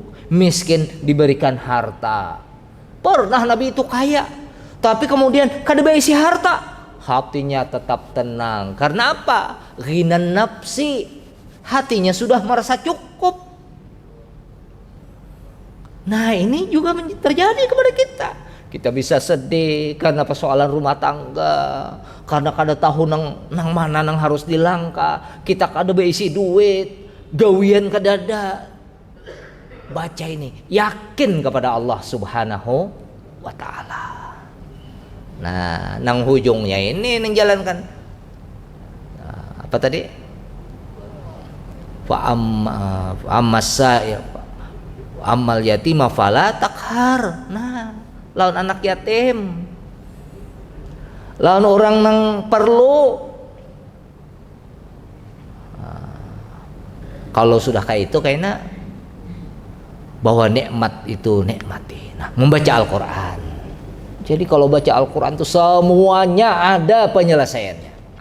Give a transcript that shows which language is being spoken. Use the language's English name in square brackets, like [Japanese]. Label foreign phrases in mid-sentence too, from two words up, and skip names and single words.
[Indonesian] Miskin diberikan harta. Pernah Nabi itu kaya, tapi kemudian kada berisi harta, hatinya tetap tenang. Karena apa? [Arabic] غنى النفس, [Indonesian] hatinya sudah merasa cukup. Nah, ini juga terjadi kepada kita. Kita bisa sedih karena persoalan rumah tangga, karena [Banjar] kada tahu nang mana nang [Indonesian] harus dilangkah. [Banjar] Kita kada berisi duit, gawian kada ada. [Indonesian] Baca ini, yakin kepada Allah [Arabic] سبحانه وتعالى. [Banjar] Nah, nang hujungnya ini nang jalankan. [Indonesian] Nah, apa tadi? [Arabic] أما اليتيم فلا تقهر. [Banjar] Nah, lawan anak yatim, lawan orang nang perlu. [Indonesian] Kalau sudah kayak itu kayaknya bahwa nikmat itu nikmati. Nah, membaca Al-Quran. Jadi kalau baca Al-Quran itu semuanya ada penyelesaiannya.